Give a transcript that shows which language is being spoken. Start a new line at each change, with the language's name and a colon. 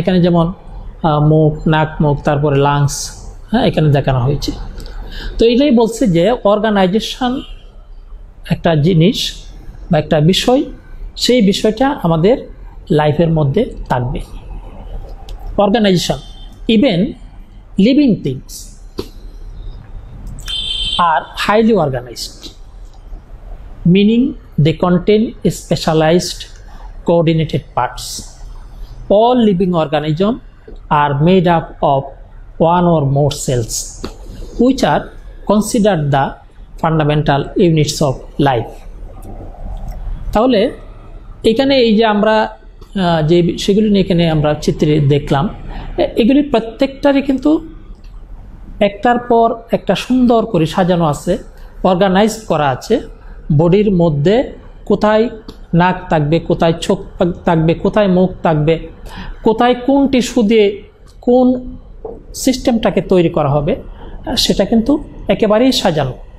Bangla: এখানে যেমন মুখ, নাক, মুখ, তারপরে লাংস, এখানে দেখানো হয়েছে। তো এটাই বলছে যে অর্গানাইজেশন একটা জিনিস বা একটা বিষয়, সেই বিষয়টা আমাদের লাইফের মধ্যে থাকবে।
English: Organisation, even living things are highly organized, meaning they contain specialized coordinated parts. All living organisms are made up of one or more cells, which are considered the fundamental units of life.
Bangla: তাহলে এখানে এই যে আমরা যে সেগুলি নিয়ে এখানে আমরা চিত্রে দেখলাম, এগুলি প্রত্যেকটারই কিন্তু একটার পর একটা সুন্দর করে সাজানো আছে, অর্গানাইজ করা আছে। বডির মধ্যে কোথায় নাক থাকবে, কোথায় চোখ থাকবে, কোথায় মুখ থাকবে, কোথায় কোন টিস্যু দিয়ে কোন সিস্টেমটাকে তৈরি করা হবে, সেটা কিন্তু একেবারেই সাজানো।